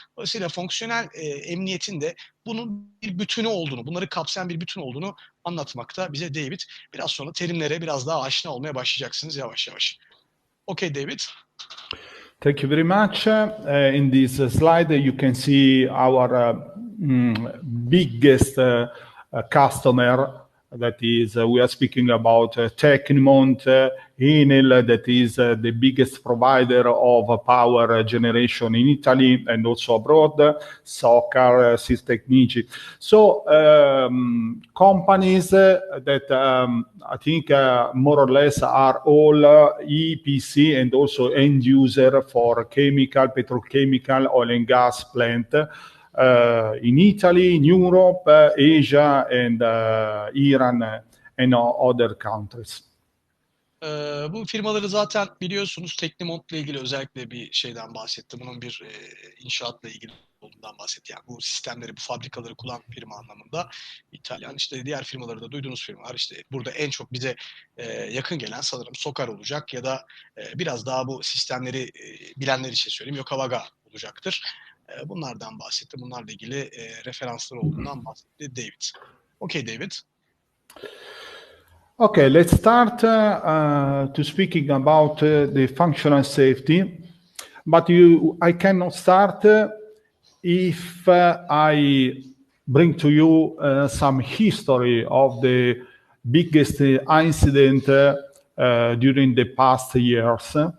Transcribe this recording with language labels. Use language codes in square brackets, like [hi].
[tr] Dolayısıyla fonksiyonel emniyetin de bunun bir bütünü olduğunu, bunları kapsayan bir bütün olduğunu anlatmakta bize David. Biraz sonra terimlere biraz daha aşina olmaya başlayacaksınız yavaş yavaş. [en] Okay, David. Thank you very much. In this slide, you can see our biggest customer. That is, we are speaking about Tecnimont, Enel, that is the biggest provider of power generation in Italy and also abroad, Socar, Sistecnici. So companies that I think more or less are all EPC and also end user for chemical, petrochemical, oil and gas plant. In Italy, in Europe, Asia, and Iran, and other countries. [tr] Bu firmaları zaten biliyorsunuz. Tecnimont'la ilgili özellikle bir şeyden bahsetti. Bunun bir inşaatla ilgili olduğundan bahsetti. Yani bu sistemleri, bu fabrikaları kullanan firma anlamında. İtalyan, işte diğer firmaları da duyduğunuz firmalar. İşte burada en çok bize yakın gelen sanırım Socar olacak ya da biraz daha bu sistemleri bilenler için söyleyeyim, Yokowaga olacaktır. Bunlardan bahsetti. Bunlarla ilgili referanslar olduğundan bahsetti David. [en] Okay, David. Okay, let's start to speaking about the functional safety. But I cannot start if I bring to you some history of the biggest incident during the past years.